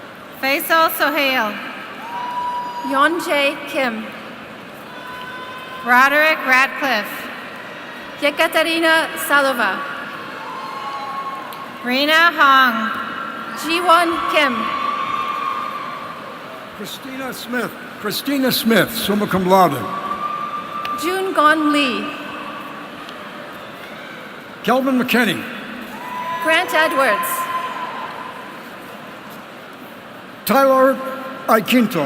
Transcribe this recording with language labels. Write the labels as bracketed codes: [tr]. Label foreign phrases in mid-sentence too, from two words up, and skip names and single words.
[en] Faisal Sohail. Yeonjae Kim, Roderick Radcliffe, Yekaterina Salova, Rena Hong, Jiwon Kim, Christina Smith, [la] summa cum laude. [en] Jun Gon Lee, Kelvin McKinney, Grant Edwards, Tyler Iquinto,